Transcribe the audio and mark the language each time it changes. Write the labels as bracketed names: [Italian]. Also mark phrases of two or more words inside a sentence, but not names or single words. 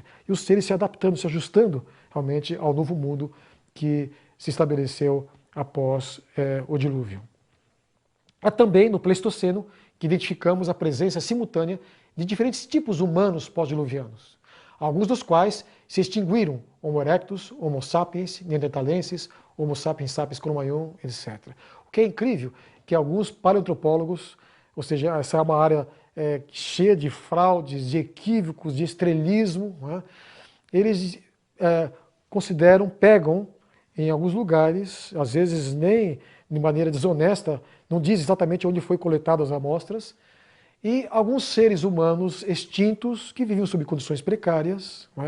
[Portuguese] E os seres se adaptando, se ajustando realmente ao novo mundo que se estabeleceu após o dilúvio. É também no Pleistoceno que identificamos a presença simultânea de diferentes tipos humanos pós-diluvianos, alguns dos quais se extinguiram: Homo erectus, Homo sapiens, Neanderthalenses, Homo sapiens sapiens cro-magnon, etc. O que é incrível que alguns paleoantropólogos, ou seja, essa é uma área cheia de fraudes, de equívocos, de estrelismo, né? Eles pegam em alguns lugares, às vezes nem de maneira desonesta, não diz exatamente onde foi coletadas as amostras, e alguns seres humanos extintos que viviam sob condições precárias, né?